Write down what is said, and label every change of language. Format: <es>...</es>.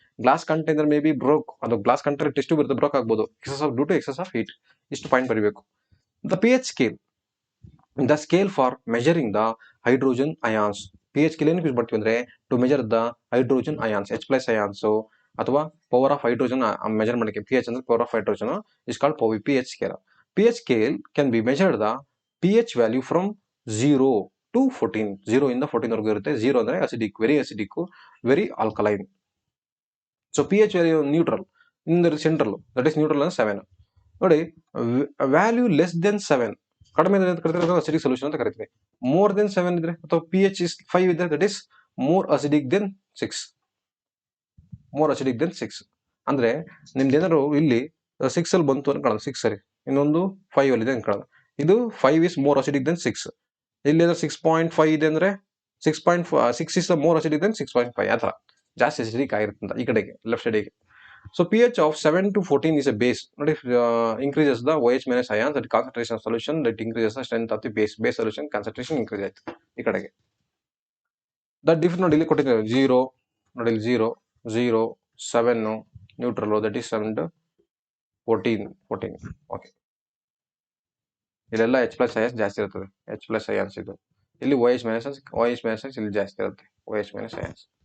<en>glass container may be broke,</en> <kn>ಅದು glass container test ಬರುತ್ತೆ, broke ಆಗ್ಬೋದು,</kn> <en>Due to excess of heat.</en> <kn>ಇಷ್ಟು point ಬರೀಬೇಕು.</kn> <en>The pH scale, the scale for measuring the hydrogen ions.</en> <kn>pH scale ಏನಕ್ಕೆ use ಮಾಡ್ತೀವಿ ಅಂದ್ರೆ,</kn> <en>to measure the hydrogen ions,</en> <kn>H+ ions ಅಥವಾ</kn> <en>power of hydrogen</en> <kn>measure ಮಾಡಕ್ಕೆ.</kn> <en>pH</en> <kn>ಅಂದ್ರೆ</kn> <en>Power of hydrogen is called pH scale. pH scale can be measured the pH value from 0 to 14.</en> <kn>0 ಇಂದ 14 ವರೆಗೂ ಇರುತ್ತೆ.</kn> <en>0</en> <kn>ಅಂದ್ರೆ</kn> <en>Acidic, very acidic, very alkaline. So pH value neutral, in central, that is neutral ಅಂದ್ರೆ 7.</en> <kn>ನೋಡಿ</kn> <en>value less than 7,</en> <kn>ಕಡಿಮೆ acidic solution ಅಂತ ಕರಿತೀವಿ.</kn> <en>more than 7</en> <kn>ಇದ್ರೆ ಅಥವಾ</kn> <en>pH is 5 ಇದ್ರೆ that is more acidic than 6. More acidic than 6</en> <kn>ಅಂದ್ರೆ ನಿಮ್ದೇನಾದ್ರು ಇಲ್ಲಿ 6 ಅಲ್ಲಿ ಬಂತು ಅನ್ಕೊಳ್ಳೋಣ, 6 ಸರಿ, ಇನ್ನೊಂದು 5 ಅಲ್ಲಿ ಇದೆ ಅನ್ಕೊಳ್ಳೋಣ, ಇದು 5 ಇಸ್ ಮೋರ್ ಅಸಿಡಿಕ್ ದೆನ್ 6. ಇಲ್ಲಿ 6.5 ಇದೆ ಅಂದ್ರೆ</kn> <en>6 is more acidic than 6.5.</en> <kn>ಆ ಥರ ಜಾಸ್ತಿ ಅಸಿಡಿಕ್ ಆಗಿರುತ್ತೆ ಈ ಕಡೆಗೆ, ಲೆಫ್ಟ್ ಸೈಡಿಗೆ.</kn> <en>So pH of 7 to 14 is a base. Not if increases the OH- ions, that concentration of solution, that increases the strength of the base. Base solution concentration increases.</en> <kn>ಈ ಕಡೆಗೆ the different ನೋಡಿ ಇಲ್ಲಿ ಕೊಟ್ಟಿದ್ದಾರೆ 0 ನೋಡಿ ಇಲ್ಲಿ 0 0 7 neutral,</kn> <en>That is 7 to 14.</en> <kn>Okay, ಇಲ್ಲೆಲ್ಲ H+ ions ಜಾಸ್ತಿ ಇರ್ತದೆ, H+ ions ಇದು. ಇಲ್ಲಿ OH- ions ಇಲ್ಲಿ ಜಾಸ್ತಿ ಇರುತ್ತೆ, OH- ions.</kn>